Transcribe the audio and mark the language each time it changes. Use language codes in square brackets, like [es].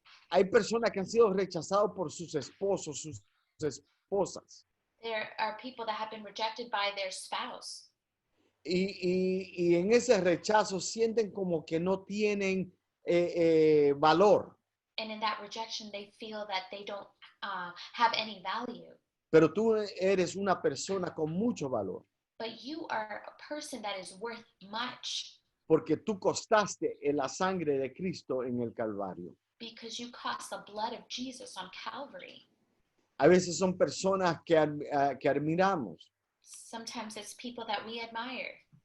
[es] Hay personas que han sido rechazados por sus esposos, sus esposas. [en] There are people that have been rejected by their spouse. [es] Y en ese rechazo sienten como que no tienen valor. [en] And in that rejection, they feel that they don't have any value. [es] Pero tú eres una persona con mucho valor. [en] But you are a person that is worth much [es] Porque tú costaste en la sangre de Cristo en el Calvario. [en] because you cost the blood of Jesus on Calvary. [es] A veces son personas que admiramos. [en] Sometimes it's people that we admire.